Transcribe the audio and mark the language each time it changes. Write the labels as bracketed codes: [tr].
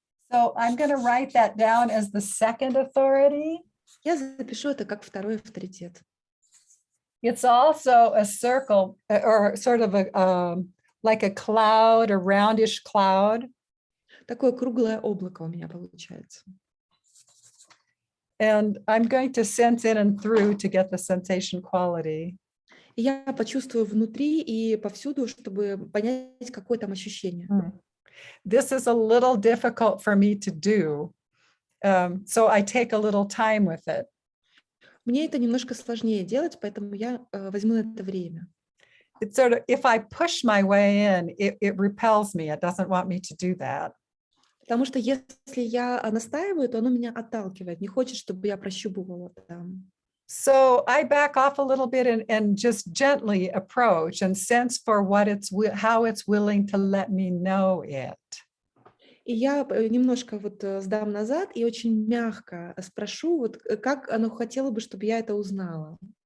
[en] So I'm going to write that down as the second authority. [ru] Я запишу это как второй авторитет. [en] It's also a circle or sort of like a cloud, a roundish cloud. [ru] Такое круглое облако у меня получается. [en] And I'm going to sense in and through to get the sensation quality. [ru] И я почувствую внутри и повсюду, чтобы понять, какое там ощущение. [en] This is a little difficult for me to do, so I take a little time with it. [ru] Мне это немножко сложнее делать, поэтому я возьму на это время. [en] It's sort of, if I push my way in, it repels me. It doesn't want me to do that. [ru] Потому что если я настаиваю, то оно меня отталкивает, не хочет, чтобы я прощупывала там. [en] So I back off a little bit and just gently approach and sense for how it's willing to let me know it. [ru] И я немножко вот сдам назад и очень мягко спрошу, вот как оно хотело бы, чтобы я это узнала.